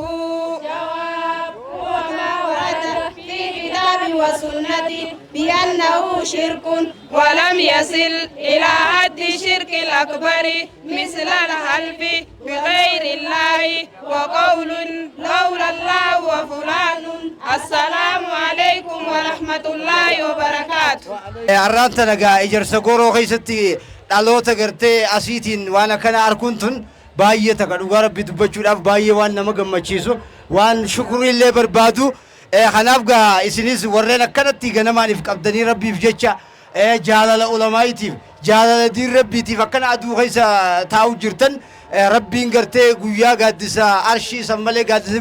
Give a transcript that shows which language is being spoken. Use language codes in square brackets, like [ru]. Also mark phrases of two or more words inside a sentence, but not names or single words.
[ar] جواب هو ما ورد في كتاب وسنة بأنه شرك ولم يصل إلى حد الشرك الأكبر مثل الحلف بغير الله وقول لولا الله وفلان. السلام عليكم ورحمة الله وبركاته. [om] arraanta nagaa ijarsa goroo keessatti dhaloota gartee asiitiin waan akkana arguun tun baay'ee taka dhugaa rabbi dubbachuudhaaf baay'ee waan nama gammachiisu waan shukuriillee barbaadu kanaaf gaa isinis warreen akkanatti ganamaaniif qabdanii rabbiif jecha jaalala ulamaayitiif jaalala diin rabbiitiif akkana aduu keessa taa'u jirtan rabbiin gartee guyyaa gaaddisa arshii san malee gaaddisa